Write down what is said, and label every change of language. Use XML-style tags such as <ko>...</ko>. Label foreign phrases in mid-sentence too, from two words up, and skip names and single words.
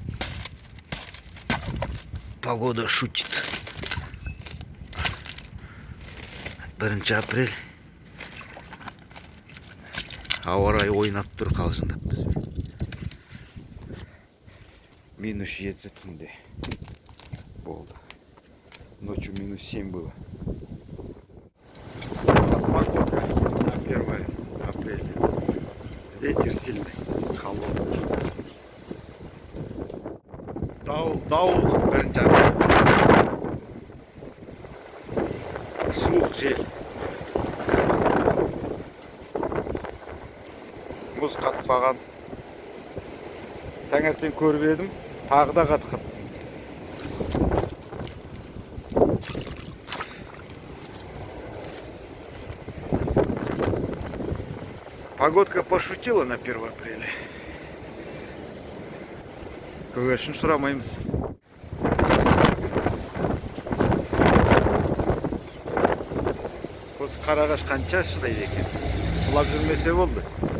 <ru>Погода шутит. 1 апрель.</ru> <kk>Ауа райы ойнап тұр қалжыңдап біз. -7 түнде болды.</kk> <ru>Ночью -7 было. Погода на 1 апреля. Ветер сильный, холодный.</ru> <kk>Дауыл 1 апрель. Суық жел. Мұз қатпаған. Таңертең көріп едім, тағы да қатқан.</kk> <ru>Погодка пошутила на 1 апреля.</ru> <kk>Көгершін сұрамаймыз. Осы қарағаш қанша шыдайды екен. Құлап жүрмесе болды.</kk>